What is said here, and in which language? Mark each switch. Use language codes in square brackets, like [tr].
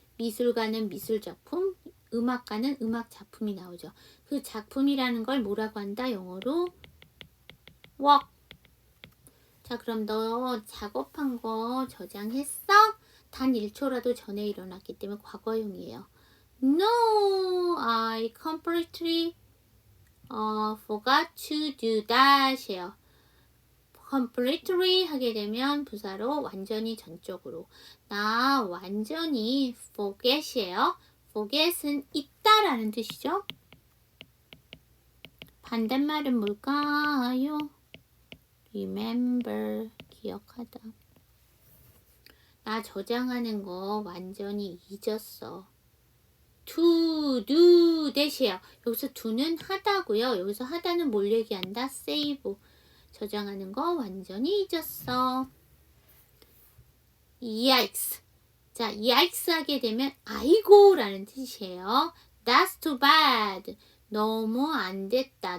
[ko] 미술가는 미술작품, 음악가는 음악작품이 나오죠. 그 작품이라는 걸 뭐라고 한다? 영어로 work. 자, 그럼 너 작업한 거 저장했어? 단 1초라도 전에 일어났기 때문에 과거형이에요. [en] No, I completely forgot to do that 이에요. [ko] completely 하게 되면 부사로 완전히 전적으로. 나 완전히 forget이에요. forget은 있다라는 뜻이죠. 반대말은 뭘까요? remember, 기억하다. 나 저장하는 거 완전히 잊었어. [en] to do that이에요. [ko] 여기서 do는 하다고요. 여기서 하다는 뭘 얘기한다? save. 저장하는 거 완전히 잊었어. [en] yikes. [ko] 자, yikes 하게 되면 아이고라는 뜻이에요. [en] That's too bad. [ko] 너무 안 됐다.